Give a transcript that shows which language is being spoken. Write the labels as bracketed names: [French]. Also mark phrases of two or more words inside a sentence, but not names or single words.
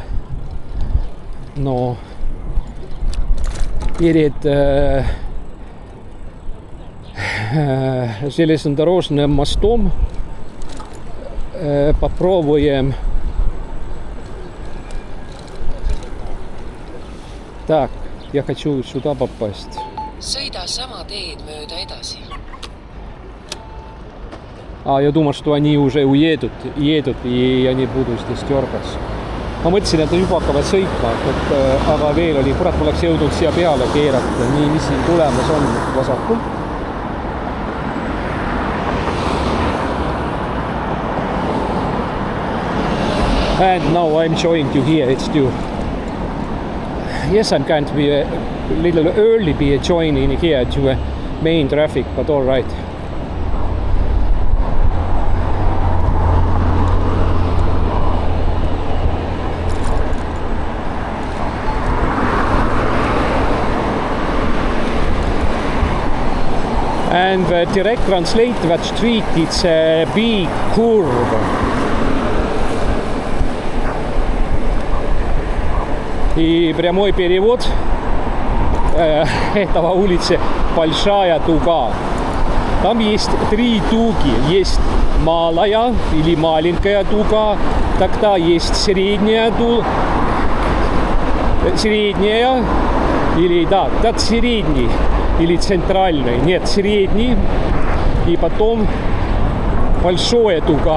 [Russian] Но перед железнодорожным мостом попробуем. Так, я хочу сюда попасть. [Estonian] Sõida sama teed mööda edasi. [Russian] Я думал, что они уже едут, и я не буду здесь дергаться. [Estonian] Ma mõtlesin, et juba hakkavad sõitma, aga veel oli, kurat, ma oleks jõudnud siia peale keerata. Nii, mis siin tulemas on vasakul. [English] And now I'm showing you here, it's due. Yes, I'm going to be a little early be joining here to main traffic, but all right. And the direct translate that street, it's a big curve. [Russian] И прямой перевод этого улицы Большая Туга. Там есть 3 туги. Есть малая или маленькая туга, тогда есть средняя или да, тот средний или центральный, нет, средний, и потом большая туга.